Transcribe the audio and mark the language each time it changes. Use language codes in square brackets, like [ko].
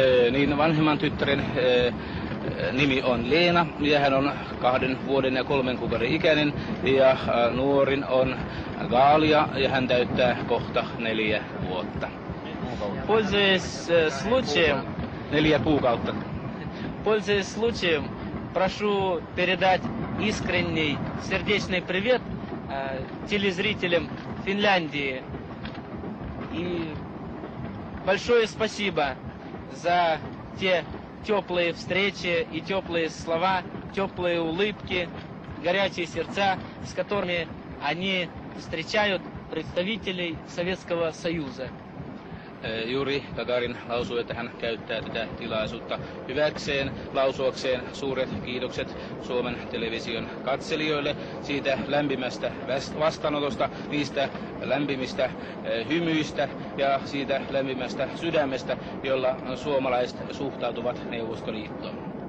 [fi] Niin vanhemman tyttären nimi on Leena ja hän on 2 vuoden ja 3 kuukauden ikäinen ja nuorin on Gaalia ja hän täyttää kohta 4 vuotta. [ru] Пользуясь случаем, [fi] 4 kuukautta. [ru] Пользуясь случаем, прошу передать искренний сердечный привет телезрителям Финляндии. И большое спасибо за те теплые встречи и теплые слова, теплые улыбки, горячие сердца, с которыми они встречают представителей Советского Союза. [fi] Juri Gagarin lausui, että hän käyttää tätä tilaisuutta hyväkseen, lausuakseen suuret kiitokset Suomen television katselijoille siitä lämpimästä vastaanotosta, niistä lämpimistä hymyistä ja siitä lämpimästä sydämestä, jolla suomalaiset suhtautuvat Neuvostoliittoon.